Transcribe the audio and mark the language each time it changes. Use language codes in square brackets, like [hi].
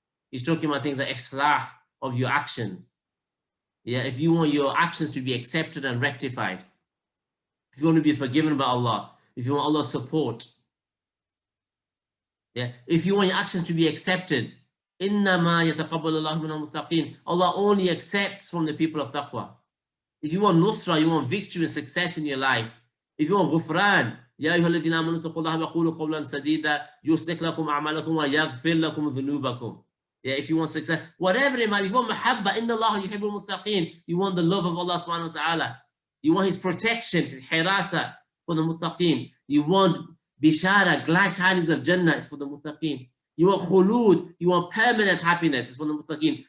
[en] He's talking about things like islah of your actions. Yeah, if you want your actions to be accepted and rectified, if you want to be forgiven by Allah, if you want Allah's support, yeah, if you want your actions to be accepted, [ar] إِنَّمَا يَتَقَبَّلُ اللَّهُ مِنَ الْمُتَّقِينَ. [en] Allah only accepts from the people of taqwa. If you want nusra, you want victory and success in your life. If you want ghufran, [ar] يا أيها الذين آمنوا اتقوا الله وقولوا قولا سديدا يصلح لكم أعمالكم ويغفر لكم ذنوبكم. [en] Yeah, if you want success, whatever it might be, if you want mahabba, [ar] إن الله يحب المتقين, [en] you want the love of Allah subhanahu wa ta'ala. You want his protection, his hirasa for the muttaqeen. You want bishara, glad tidings of Jannah, it's for the muttaqeen. You want khulud, you want permanent happiness, it's for the muttaqeen.